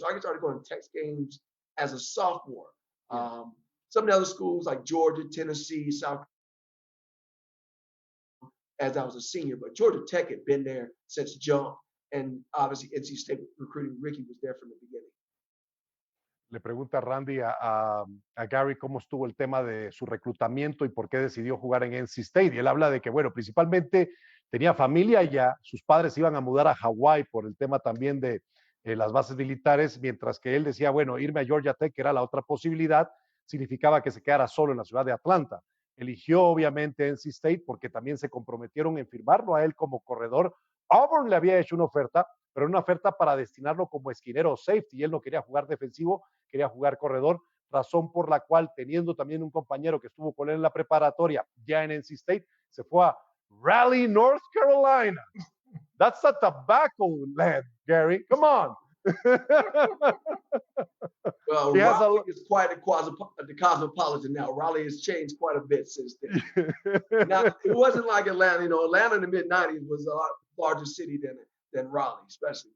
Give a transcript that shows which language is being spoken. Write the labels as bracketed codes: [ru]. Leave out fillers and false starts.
[en] So I started going to Tech games as a sophomore. Some of the other schools like Georgia, Tennessee, South, as I was a senior, but Georgia Tech had been there since jump. And obviously NC State recruiting Ricky was there from the beginning. [es] Le pregunta Randy a Gary cómo estuvo el tema de su reclutamiento y por qué decidió jugar en NC State. Y él habla de que, bueno, principalmente tenía familia allá, sus padres iban a mudar a Hawái por el tema también de las bases militares, mientras que él decía, bueno, irme a Georgia Tech, que era la otra posibilidad, significaba que se quedara solo en la ciudad de Atlanta. Eligió obviamente NC State porque también se comprometieron en firmarlo a él como corredor. Auburn le había hecho una oferta, pero una oferta para destinarlo como esquinero o safety, y él no quería jugar defensivo, quería jugar corredor, razón por la cual, teniendo también un compañero que estuvo con él en la preparatoria, ya en NC State, se fue a Raleigh, North Carolina. [en] That's a tobacco land, Gary. Come on. Well, Raleigh is quite the cosmopolitan now. Raleigh has changed quite a bit since then. Now, it wasn't like Atlanta. Atlanta in the mid-'90s was a lot larger city than Raleigh, especially.